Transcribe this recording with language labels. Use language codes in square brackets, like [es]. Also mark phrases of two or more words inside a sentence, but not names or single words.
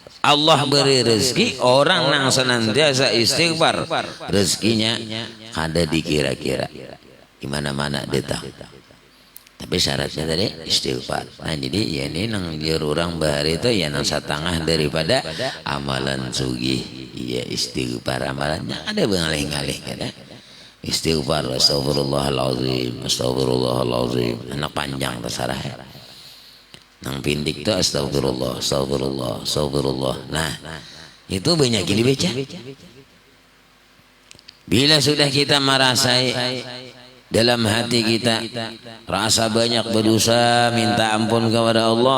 [bjn] Allah beri rezeki orang yang senantiasa istighfar, rezekinya kada dikira-kira, gimana-mana datang. Tapi syaratnya tadi istighfar. Nah jadi ya ini nang orang bahari itu ya nang setengah daripada amalan sugih. Iya istighfar amalannya ada bengalih-ngalih kan ya. [ar] Istighfar أستغفر الله العظيم أستغفر الله العظيم, [bjn] anak panjang terserah ya. Nang pindik itu [ar] أستغفر الله، أستغفر الله، أستغفر الله. [bjn] Nah, itu banyak dibaca. [id] Bila sudah kita merasai dalam hati kita rasa banyak berdosa, minta ampun kepada Allah.